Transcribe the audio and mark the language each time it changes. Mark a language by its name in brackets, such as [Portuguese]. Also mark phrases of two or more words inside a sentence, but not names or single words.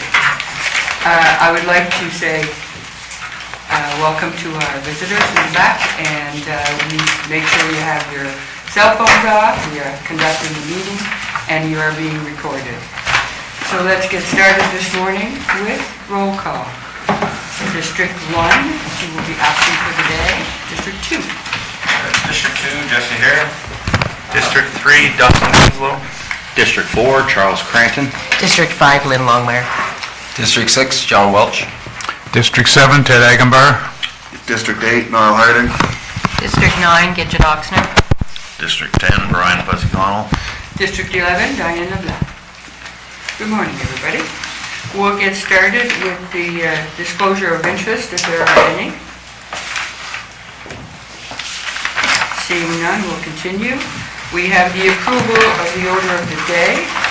[English] I would like to say welcome to our visitors in the back, and make sure you have your cell phones off. We are conducting the meeting and you are being recorded. So let's get started this morning with roll call. District 1, she will be absent for the day. District 2. District 2, Jesse Hare. District 3, Dustin Winslow. District 4, Charles Cranton. District 5, Lynn Longmire. District 6, John Welch. District 7, Ted Agenbar. District 8, Niall Harding. District 9, Gidget Oxner. District 10, Brian Fuzzy Connell. District 11, Diane LeBlanc. Good morning, everybody. We'll get started with the disclosure of interest, if there are any. Seeing none, we'll continue. We have the approval of the order of the day.